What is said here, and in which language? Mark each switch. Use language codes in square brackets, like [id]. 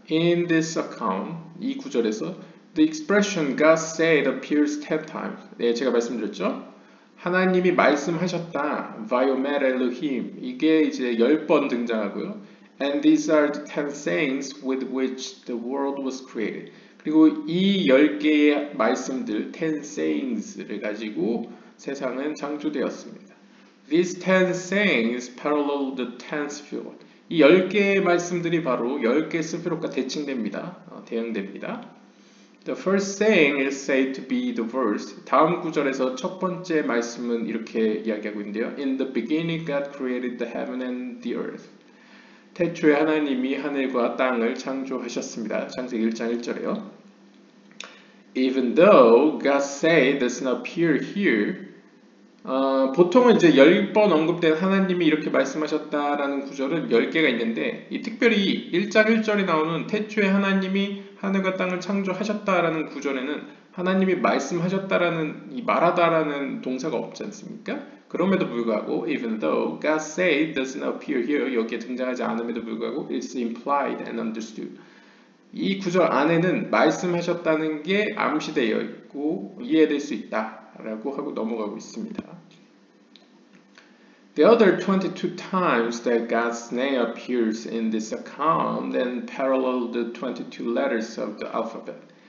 [en] In this account [ko] 이 구절에서 [en] the expression God said appears 10 times [ko] 네 제가 말씀드렸죠. 하나님이 말씀하셨다 [he] Vayomer Elohim [ko] 이게 이제 10번 등장하고요. [en] And these are the 10 sayings with which the world was created. [ko] 그리고 이 10개의 말씀들 10 sayings를 가지고 세상은 창조되었습니다. [en] These 10 sayings parallel the 10 스피롯. [ko] 이 10개의 말씀들이 바로 10개의 스피롯과 대칭됩니다. 대응됩니다. [en] The first saying is said to be the verse. [ko] 다음 구절에서 첫 번째 말씀은 이렇게 이야기하고 있는데요. [en] In the beginning God created the heaven and the earth. [ko] 태초에 하나님이 하늘과 땅을 창조하셨습니다. 창세기 1장 1절에요. [en] Even though God said does not appear here. [ko] 보통은 이제 10번 언급된 하나님이 이렇게 말씀하셨다라는 구절은 10개가 있는데 이 특별히 1장 1절에 나오는 태초에 하나님이 하늘과 땅을 창조하셨다라는 구절에는 하나님이 말씀하셨다라는 이 말하다라는 동사가 없지 않습니까? 그럼에도 불구하고 [en] even though God said does not appear here [ko] 여기에 등장하지 않음에도 불구하고 [en] it's implied and understood [ko] 이 구절 안에는 말씀하셨다는 게 암시되어 있고 이해될 수 있다라고 하고 넘어가고 있습니다. [en] The other 22 times that God's name appears in this account then parallel the 22 letters of the alphabet.